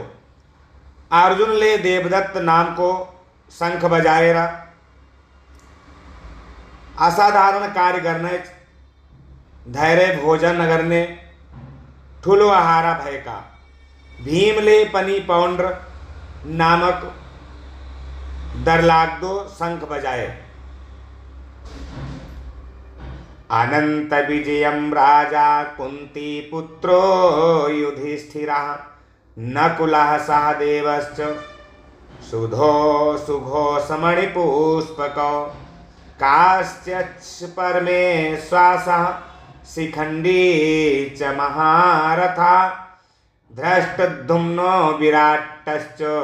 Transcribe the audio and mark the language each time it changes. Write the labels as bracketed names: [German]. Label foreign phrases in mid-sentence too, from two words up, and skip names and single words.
[Nepali] अर्जुनले देवदत्त नाम को शंख बजाएर असाधारण कार्य गर्ने धैर्य भोजन गर्ने ठुलो आहारा भएका। भीमले पनि पौंड्र नामक डरलाग्दो शंख बजाए। [Sanskrit] अनंत विजयम राजा कुंती पुत्रो युधिष्ठिरः नकुलः सहदेवश्च सुधो सुघोषमणिपुष्पकौ काश्यच्च परमेश्वासः शिखंडी च महारथा धृष्टद्युम्नो विराटश्च